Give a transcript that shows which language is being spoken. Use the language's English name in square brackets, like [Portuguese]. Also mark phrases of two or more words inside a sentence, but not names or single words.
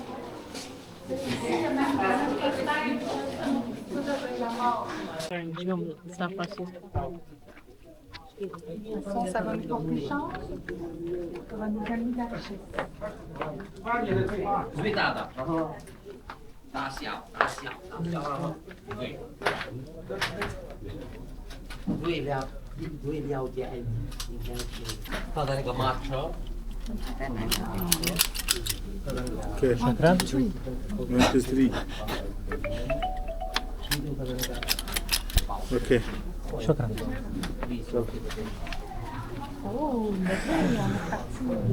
[French] Ça va nous porter chance. Ça va nous amener dans le chef. [Chinese] 最大的，大小，大小，对。对了解，应该是他的那个马车。 [English] Okay, [Arabic] شكرا. [English] one, two, three. Okay. [Arabic] شكرا. [French] Oh, d'accord, on est parti.